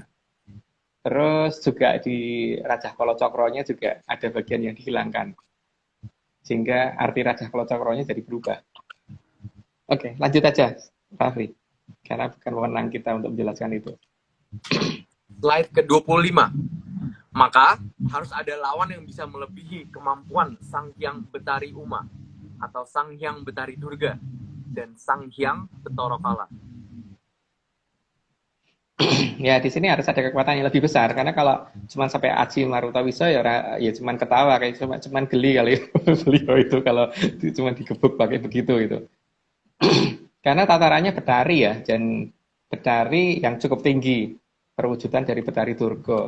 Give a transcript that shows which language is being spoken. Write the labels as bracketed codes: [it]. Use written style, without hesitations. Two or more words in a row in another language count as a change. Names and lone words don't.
[id] Terus juga di Rajah Kalacakra-nya juga ada bagian yang dihilangkan, sehingga arti Rajah Kalacakra-nya jadi berubah. Oke, lanjut aja, Raffi. Karena bukan wewenang kita untuk menjelaskan itu. Slide ke-25. Maka harus ada lawan yang bisa melebihi kemampuan Sang Hyang Betari Uma atau Sang Hyang Betari Durga dan Sang Hyang Betara Kala. Ya, di sini harus ada kekuatan yang lebih besar, karena kalau cuma sampai Aji Marutawisa ya cuma ketawa, kayak cuma geli kali beliau itu kalau cuma digebuk pakai begitu itu. Karena tatarannya Betari ya, dan Betari yang cukup tinggi perwujudan dari Betari Durga.